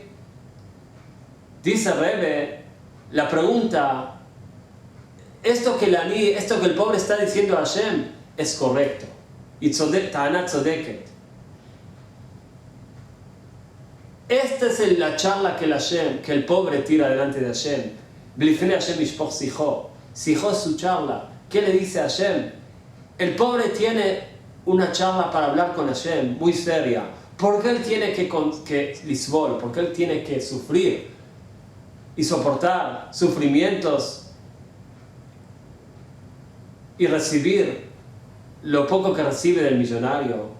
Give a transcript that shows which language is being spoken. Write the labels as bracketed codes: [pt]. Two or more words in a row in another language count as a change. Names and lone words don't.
[es] Dice Rebbe, la pregunta, esto que el pobre está diciendo a Hashem es correcto. [he] Y טענה צודקת. [es] Esta es la charla que el pobre tira delante de Hashem. [he] לפני ה' ישפוך שיחו. [es] Sijo es su charla. ¿Qué le dice a Hashem? El pobre tiene una charla para hablar con Hashem, muy seria. ¿Por qué él tiene que lisbol? ¿Por qué él tiene que sufrir y soportar sufrimientos y recibir lo poco que recibe del millonario?